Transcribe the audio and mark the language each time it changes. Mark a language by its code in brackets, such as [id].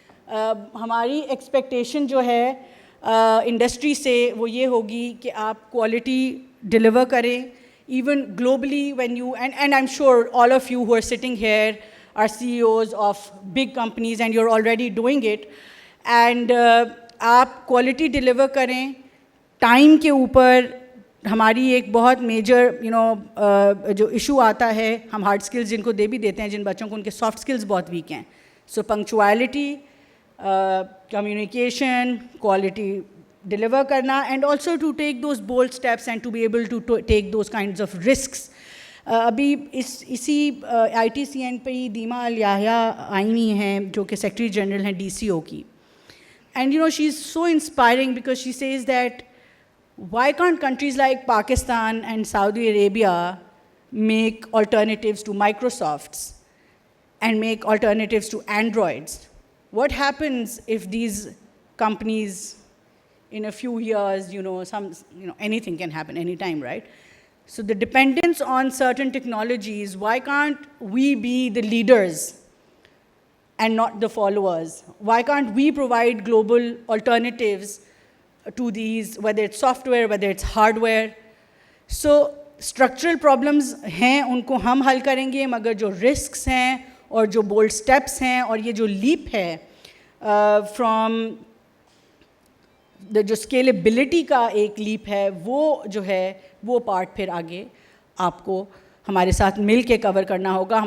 [ur] ہماری ایکسپیکٹیشن جو ہے انڈسٹری سے وہ یہ ہوگی کہ آپ کوالٹی ڈیلیور کریں [en] even globally when you and I am sure all of you who are sitting here are CEOs of big companies and you are already doing it, and [ur] آپ کوالٹی ڈیلیور کریں. Time کے اوپر ہماری ایک بہت major جو issue آتا ہے, ہم ہارڈ اسکلز جن کو دے بھی دیتے ہیں جن بچوں کو, ان کے سافٹ اسکلز بہت ویک ہیں. [en] so punctuality, communication, [ur] quality deliver karna, [en] and also to take those bold steps and to be able to take those kinds of risks. [ur] ابھی اسی ITCN پہ ہی دیما الیاحیہ آئینی ہیں جو کہ سیکرٹری جنرل ہیں DCO کی, [en] and she is so inspiring because she says that why can't countries like Pakistan and Saudi Arabia make alternatives to Microsofts and make alternatives to Androids? What happens if these companies in a few years, anything can happen anytime, right? So the dependence on certain technologies, why can't we be the leaders and not the followers? Why can't we provide global alternatives to these, whether it's software, whether it's hardware? [ur] So structural problems ہیں ان کو ہم حل کریں گے, مگر جو risks ہیں اور جو بولڈ اسٹیپس ہیں اور یہ جو لیپ ہے فرام جو اسکیلیبلٹی کا ایک لیپ ہے, وہ جو ہے وہ پارٹ پھر آگے آپ کو ہمارے ساتھ مل کے کور کرنا ہوگا.